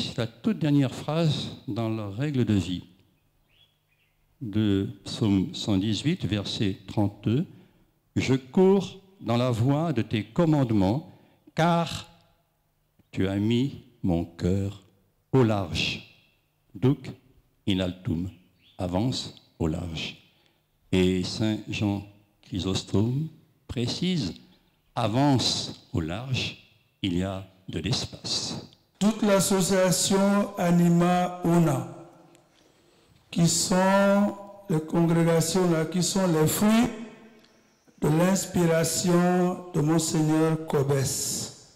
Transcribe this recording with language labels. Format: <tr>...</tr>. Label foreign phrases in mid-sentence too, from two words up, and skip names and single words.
<fr>C'est la toute dernière phrase dans la règle de vie. De psaume 118, verset 32. « Je cours dans la voie de tes commandements, car tu as mis mon cœur au large.</fr> <la>Duc in altum.</la> <fr>» Avance au large. Et Saint Jean Chrysostome précise, avance au large, il y a de l'espace. Toute l'association Anima Una, qui sont les congrégations là, qui sont les fruits de l'inspiration de Monseigneur Cobès.</fr>